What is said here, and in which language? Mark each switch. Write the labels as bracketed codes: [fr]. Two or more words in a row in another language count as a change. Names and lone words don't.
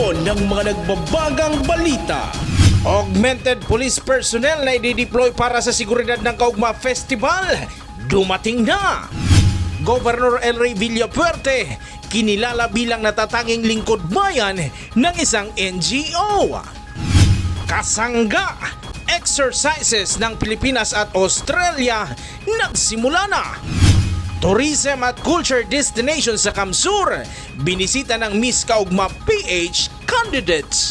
[tl] ng mga nagbabagang balita. [en] Augmented police personnel [tl] na i-deploy para sa seguridad ng Kaugma Festival, dumating na! Governor El Rey Villafuerte, kinilala bilang natatanging lingkod bayan ng isang NGO. Kasangga, exercises ng Pilipinas at Australia nagsimula na. Tourism at [en] culture destination [tl] sa Kamsur, binisita ng Miss Kaugma PH candidates.